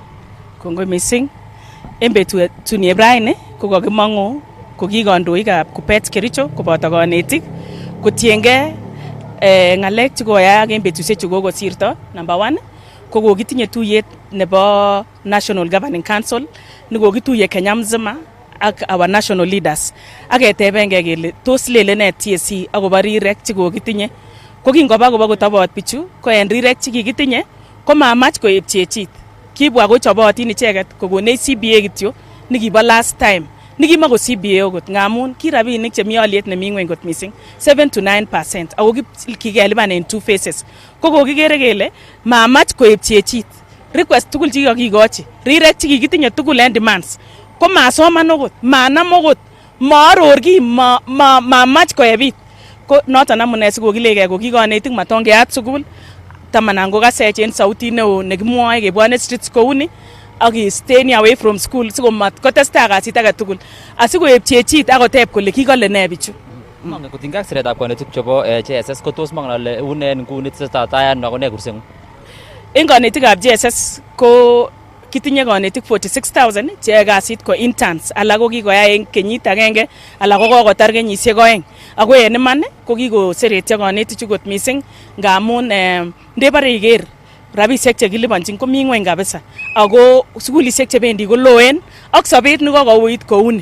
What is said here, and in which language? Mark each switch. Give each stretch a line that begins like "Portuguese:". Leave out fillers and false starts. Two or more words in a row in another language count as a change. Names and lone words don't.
Kalenjin: Kongoi missing en betunieb raini ko kakimong'u ko ki kandoikab Kuppet Kericho koboto konetik kotiengei ngalek chekoyaak en betusiek chekokosirto. Number 1 ko kokitinye tuyet nebo National Governing Council nekokituye Kenya mzima ak
English: our national leaders
Kalenjin: ak ketebengei kele tos lele ne TSC akobo rirek chekokitinye. Ko kingoba kobo kotobot bichu ko en rirek chekikitinye ko mamach koib chechit. Kibwa kochobotin icheket kokonech CBA kityo nekibo
English: last time
Kalenjin: nikimako CBA okot ngamun ki rabinik chemi aliet nemi ngweny kot missing 7 to 9% ako kikelipan en 2 phases. Ko kokikere kele mamach koib chechit request tugul chekikikochi rirek chekikitinye tugul en demands ko masoman okot manam okot maaror ki mamach koebit. Ko noton amune sikokilegei ko kikonetik matongeat sukul tamanan ko kasech en sautit neo nekimwoe kebwane streets kouni ak
English: staying away from school
Kalenjin: sikomat kotestai kasit age tugul asikoib chechit akoteb kole kikole ne bichu. Mongen kotinygei ak siretab konetik chebo JSS ko tos mongen ale une nguni tesetai ano ako ne kurseng'ung? En konetikab JSS ko kitinye konetik 46,000 cheyoe kasit ko interns alak ko kikoyai en kenyit agenge alak ko kokotar kenyisiek 2 ako en iman ko kikoseretyo konetichu kot missing ngamun ndebare iker rabisiek chekilipanchin komi ngweny kabisa ako sukulisiek chebendi ko loen ak sobet nekokouit kouni.